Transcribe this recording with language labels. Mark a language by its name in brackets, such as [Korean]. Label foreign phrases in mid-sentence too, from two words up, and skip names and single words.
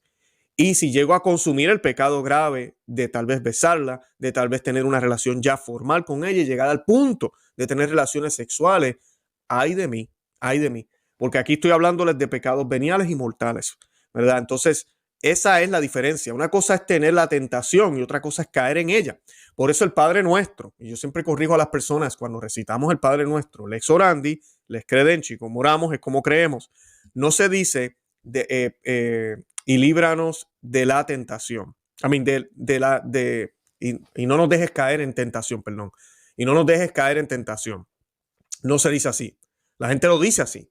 [Spanish] Y si llego a consumir el pecado grave de tal vez besarla, de tal vez tener una relación ya formal con ella y llegar al punto de tener relaciones sexuales, ay de mí, ay de mí. Porque aquí estoy hablándoles de pecados veniales y mortales, ¿verdad? Entonces, esa es la diferencia. Una cosa es tener la tentación y otra cosa es caer en ella. Por eso el Padre Nuestro, y yo siempre corrijo a las personas cuando recitamos el Padre Nuestro, [Latin] lex orandi, lex credenci, [Spanish] como oramos es como creemos. No se dice y líbranos de la tentación. Y no nos dejes caer en tentación, perdón. Y no nos dejes caer en tentación. No se dice así. La gente lo dice así.